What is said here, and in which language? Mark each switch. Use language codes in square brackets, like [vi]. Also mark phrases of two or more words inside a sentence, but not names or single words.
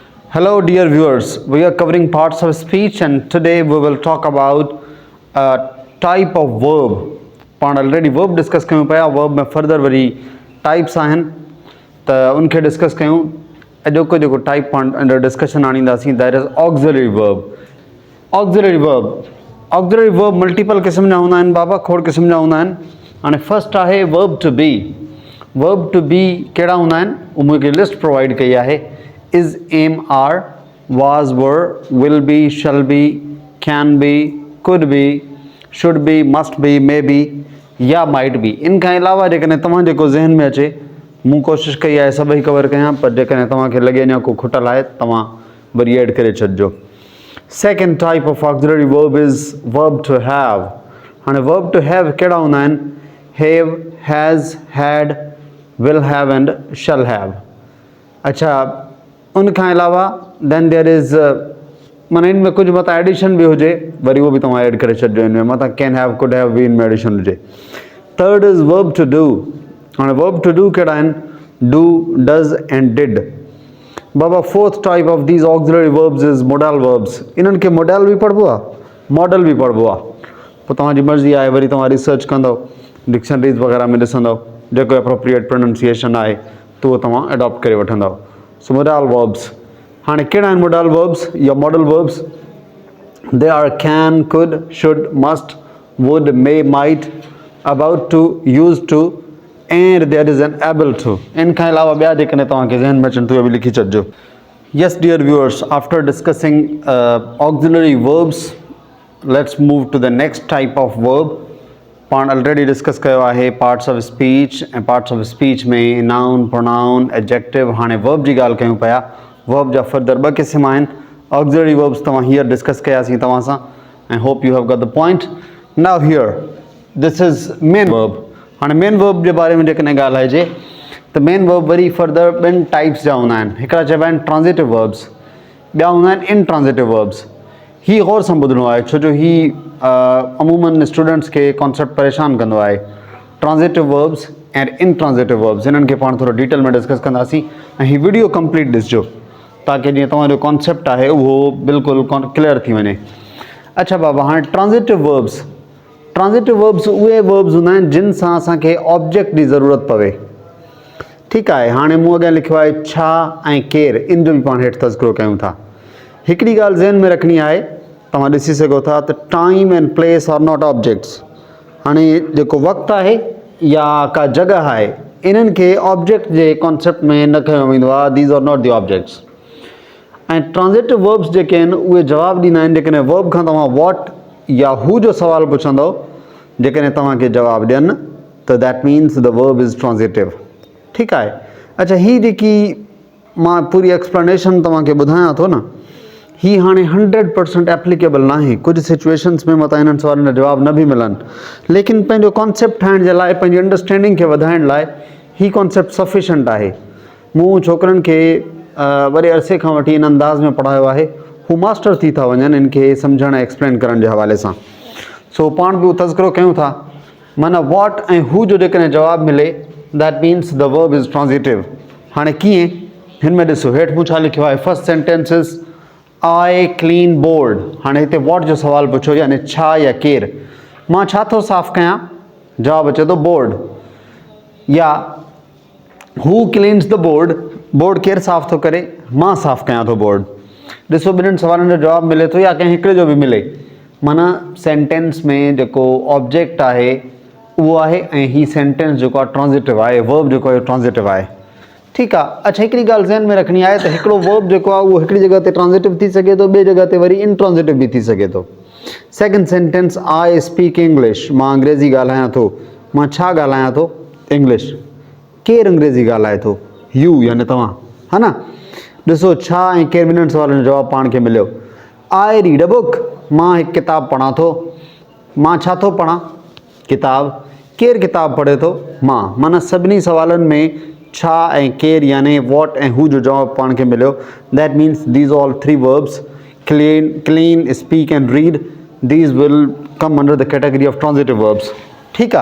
[en] Hello dear viewers, we are covering parts of speech and today we will talk about a type of verb. [sd] पाण [en] already verb discuss [sd] कयूं पिया, verb में further वरी types आहिनि त उनखे discuss कयूं. अॼोको जेको type पाण [en] under discussion [sd] आणींदासीं [en] that is auxiliary verb. Auxiliary verb. Auxiliary verb multiple [sd] क़िस्म जा हूंदा आहिनि बाबा, खोड़ क़िस्म जा हूंदा आहिनि. हाणे first आहे [en] verb to be. Verb to be [sd] कहिड़ा हूंदा आहिनि उहो मूंखे [en] list provide [sd] कई आहे. [en] Is, am, are, was, were, will be, shall be, can be, could be, should be, must be, may be या might be. [sd] इन खां अलावा जेकॾहिं तव्हां जेको ज़हन में अचे मूं कोशिशि कई आहे सभई कवर कयां, पर जेकॾहिं तव्हांखे लॻे अञा को खुटल आहे तव्हां वरी ऐड करे छॾिजो. [en] Second type of auxiliary verb is verb to have. [sd] हाणे [en] verb to have [sd] कहिड़ा हूंदा आहिनि? [en] Have, has, had, will have and shall have. [sd] अच्छा, उनखां अलावा [en] then there is [sd] माना इन में कुझु मथां एडिशन बि हुजे वरी उहो बि तव्हां ऐड करे छॾिजो. इन में मथां [en] can have, could have [sd] बि इन में एडिशन हुजे. [en] Third is verb to do. [sd] हाणे [en] verb to do [sd] कहिड़ा आहिनि? [en] Do, does and did. बाबा fourth type of these auxiliary verbs is modal verbs. [sd] इन्हनि खे मोडल बि पढ़िबो आहे, मॉडल बि पढ़िबो आहे. पोइ तव्हांजी मर्ज़ी आहे, वरी तव्हां रिसर्च कंदव, डिक्शनरीज़ वग़ैरह में ॾिसंदव, जेको [en] appropriate pronunciation [sd] आहे त उहो तव्हां एडॉप्ट करे वठंदव. [en] So modal verbs. [sd] हाणे कहिड़ा आहिनि [en] modal verbs [sd] या [en] modal verbs? They are can, could, should, must, would, may, might, about to, used to, and there is an able to. [sd] इन खां अलावा ॿिया जेकॾहिं तव्हांखे ज़हन में अचनि त उहे बि लिखी छॾिजो. [en] Yes dear viewers, after discussing auxiliary verbs, let's move to the next type of verb. [sd] पाण [en] already discuss [sd] कयो आहे [en] parts of speech [sd] ऐं [en] parts of speech [sd] में [en] noun, pronoun, adjective. [sd] हाणे वर्ब जी ॻाल्हि कयूं पिया. वर्ब जा फर्दर ॿ क़िस्म आहिनि. [en] auxiliary verbs [sd] तव्हां [en] here discuss [sd] कयासीं तव्हां सां ऐं [en] hope you have got the point. Now here this is main verb. [sd] हाणे [en] main verb [sd] जे बारे में जेकॾहिं ॻाल्हाइजे त [en] main verb [sd] वरी फर्दर ॿिनि टाइप्स जा हूंदा आहिनि. हिकिड़ा चइबा आहिनि [en] transitive verbs, [sd] ॿिया हूंदा आहिनि [en] intransitive verbs. [sd] ही गौर सां ॿुधणो आहे छो जो ही अमूमन स्टूडेंट्स खे कॉन्सेप्ट परेशान कंदो आहे. [en] transitive verbs and intransitive verbs [sd] हिननि खे पाण थोरो डिटेल में डिस्कस कंदासीं ऐं हीअ वीडियो कंप्लीट ॾिसिजो ताकी जीअं तव्हांजो कॉन्सेप्ट आहे उहो बिल्कुलु क्लियर थी वञे. अच्छा बाबा, हाणे [en] transitive verbs. transitive verbs उहे verbs [sd] हूंदा आहिनि जिन सां असांखे ऑब्जेक्ट जी ज़रूरत पवे. ठीकु आहे. हाणे मूं अॻियां लिखियो आहे छा ऐं केरु, इन जो बि पाण हेठि तज़किरो कयूं था. हिकिड़ी ॻाल्हि ज़हन में रखणी आहे, तव्हां ॾिसी सघो था त [en] time and place are not objects. [sd] हाणे जेको वक़्तु आहे या का जॻह आहे इन्हनि खे ऑब्जेक्ट जे कॉन्सेप्ट में न खयो वेंदो आहे. [en] These are not the objects. [sd] ऐं [en] transitive verbs [sd] जेके आहिनि उहे जवाबु ॾींदा आहिनि जेकॾहिं वर्ब खां तव्हां वॉट या हू जो सुवालु पुछंदव. जेकॾहिं तव्हांखे जवाबु ॾियनि त [en] that means the verb is transitive. [sd] ठीकु आहे. अच्छा, हीअ जेकी मां पूरी एक्सप्लेनेशन तव्हांखे ॿुधायां थो न, ही हाणे 100% एप्लीकेबल न आहे. कुझु सिचुएशन्स में मतां इन्हनि सवालनि जा जवाब न बि मिलनि, लेकिन पंहिंजो कॉन्सेप्ट ठाहिण जे लाइ, पंहिंजी अंडरस्टैंडिंग खे वधाइण लाइ ही कॉन्सेप्ट सफिशेंट आहे. मूं छोकिरनि खे वॾे अरसे खां वठी इन अंदाज़ में पढ़ायो आहे, हू मास्टर थी था वञनि इन खे सम्झण ऐं एक्सप्लेन करण जे हवाले सां. सो पाण बि तज़किरो कयूं था. माना वॉट ऐं हू जो जेकॾहिं जवाबु मिले [en] that means the verb is transitive. [sd] हाणे कीअं? हिन में ॾिसो हेठि मूं छा लिखियो आहे. [en] First sentence is I clean board. [sd] हाणे हिते वॉट जो सुवालु पुछो, यानी छा या केरु. मां छा थो साफ़ु कयां? जवाबु अचे थो बोर्ड. [en] या who cleans the board. [sd] बोर्ड केरु साफ़ु थो करे? मां साफ़ु कयां थो बोर्ड. ॾिसो ॿिन्हिनि सवालनि जो जवाबु मिले थो या कंहिं हिकिड़े जो बि मिले. माना सेंटेंस में जेको ऑब्जेक्ट आहे उहो आहे ऐं ही सेंटेंस जेको आहे ट्रांजिटिव आहे. वर्ब जेको आहे ट्रांजिटिव आहे. ठीकु आहे. अच्छा, हिकिड़ी ॻाल्हि ज़हन में रखणी आहे त हिकिड़ो वर्ब जेको आहे उहो हिकिड़ी जॻह ते ट्रांजिटिव थी सघे थो, ॿिए जॻह ते वरी इनट्रांजिटिव बि थी सघे थो. [en] Second sentence I speak English. [sd] मां अंग्रेज़ी ॻाल्हायां थो. मां छा ॻाल्हायां थो? इंग्लिश. केरु अंग्रेज़ी ॻाल्हाए थो? यू, यानी तव्हां, हा न. ॾिसो छा ऐं केरु ॿिन्हिनि सवालनि जो जवाबु पाण खे मिलियो. [en] I read a book. [sd] मां हिकु किताबु पढ़ां थो. मां छा थो पढ़ां? किताबु. केरु किताबु पढ़े थो? मां. माना सभिनी सवालनि में छा ऐं केरु यानी वॉट ऐं हू जो जवाबु पाण खे मिलियो. [en] That means these all three verbs, clean, speak and read, these will come under the category of transitive verbs. [sd] ठीकु आहे.